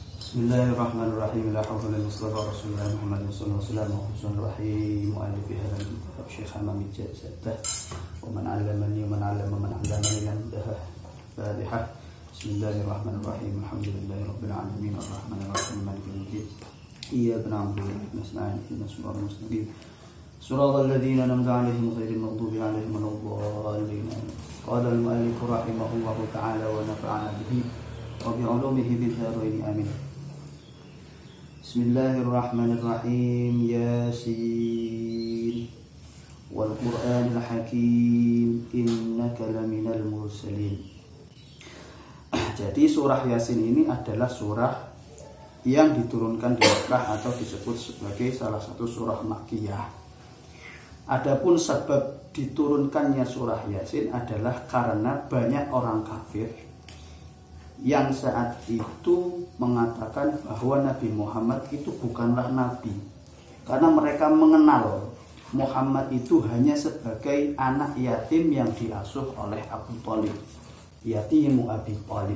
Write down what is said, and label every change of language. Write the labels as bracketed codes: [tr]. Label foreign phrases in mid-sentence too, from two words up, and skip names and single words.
[ar] بسم الله الرحمن الرحيم. لا حول ولا قوة إلا بالله. رسول الله محمد صلى الله عليه وسلم. مؤلف هذا الكتاب شيخ همام جزاده. ومن علمني ومن علم من علمني لم ده. Fatihah. بسم الله الرحمن الرحيم. الحمد لله رب العالمين. الرحمن الرحيم. مالك يوم الدين. إياك نعبد وإياك نستعين. اهدنا الصراط المستقيم. صراط الذين أنعمت عليهم غير المغضوب عليهم ولا الضالين. قال المؤلف رحمه الله تعالى ونفعنا به وبعلومه في الدارين آمين. Bismillahirrahmanirrahim. يس والقرآن الحكيم إنك لمن المرسلين. [id] Jadi surah Yasin ini adalah surah yang diturunkan di Makkah atau disebut sebagai salah satu surah Makkiyah. Adapun sebab diturunkannya surah Yasin adalah karena banyak orang kafir yang saat itu mengatakan bahwa Nabi Muhammad itu bukanlah Nabi, karena mereka mengenal Muhammad itu hanya sebagai anak yatim yang diasuh oleh Abu Thalib, [ar] يتيم أبي طالب.